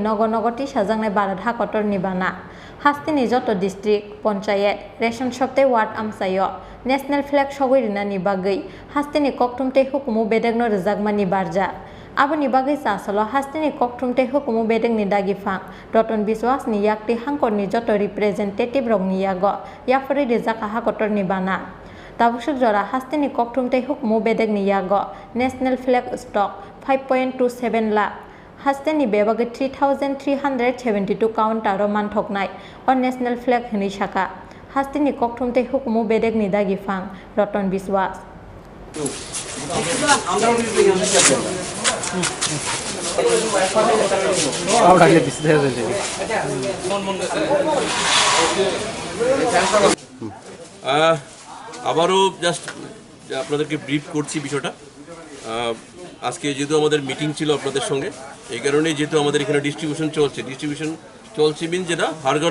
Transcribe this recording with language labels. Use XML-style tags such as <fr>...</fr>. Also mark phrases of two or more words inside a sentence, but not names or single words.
<trp>nogo nogo tisajaknai Barat Hakotorni Bana Hasteni Jotto district পঞ্চায়েত রেশন শপতে ওয়ার্ড আমসাইয়</trp> <en>national flag</en> <trp>সগৈরিনানি বাগৈ Hasteni koktumtei hukumu bedegno rejakmani barja aboni bagai sasalo Hasteni koktumtei hukumu bedegni dagifang Ratan Biswas ni yakti Hangkhor ni Jotto representative rokni Yago Yapharwi Rwkha Hakotorni Bana tabusuk jora Hasteni koktumtei hukumu bedegni Yago</trp> <en>national flag stock</en> <trp>5.27 lakh Hasteni bebagai 3372 counter manthoknai or</trp> <en>national flag</en> <trp>hini saka Hasteni koktumtei hukumu bedegni dagifang Ratan Biswas</trp> <bn>আবারও জাস্ট আপনাদেরকে ব্রিফ করছি বিষয়টা আজকে যেহেতু আমাদের মিটিং ছিল আপনাদের সঙ্গে এই কারণেই যেহেতু আমাদের এখানে ডিস্ট্রিবিউশন চলছে মিন যেটা হর ঘর</bn>